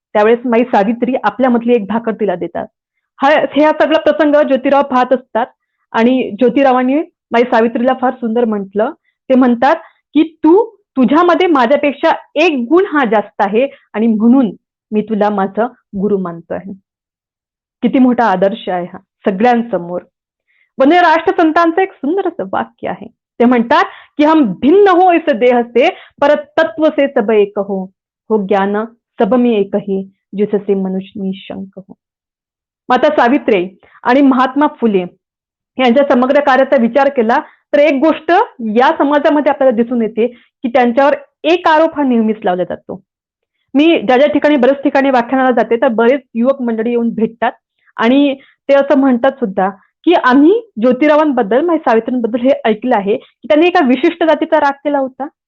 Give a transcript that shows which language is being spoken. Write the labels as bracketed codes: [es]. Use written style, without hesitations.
[mr] त्यावेळेस माई सावित्री आपल्यामधली एक भाकर तिला देतात. हा सगळा प्रसंग ज्योतिराव पाहत असतात आणि ज्योतिरावांनी माई सावित्रीला फार सुंदर म्हटलं. ते म्हणतात की तुझ्यामध्ये माझ्यापेक्षा एक गुण हा जास्त आहे आणि म्हणून मी तुला माझा गुरु मानतो आहे. किती मोठा आदर्श आहे हा सगळ्यांसमोर. वंदे राष्ट्रसंतांचं एक सुंदर असं वाक्य आहे. [hi] ते म्हणतात की हम भिन्न हो इस देह से पर तत्व से सब एक हो ज्ञान सब में एक ही जिससे मनुष्य निशंक हो. [mr] माता सावित्री आणि महात्मा फुले यांच्या समग्र कार्याचा विचार केला तर एक गोष्ट या समाजामध्ये आपल्याला दिसून येते की त्यांच्यावर एक आरोप हा नेहमीच लावला जातो. मी ज्या ठिकाणी बऱ्याच ठिकाणी व्याख्यानाला जाते तर बरेच युवक मंडळी येऊन भेटतात आणि ते असं म्हणतात सुद्धा की आम्ही ज्योतिरावांबद्दल माझ्या सावित्रींबद्दल हे ऐकलं आहे की त्यांनी एका विशिष्ट जातीचा राग केला होता.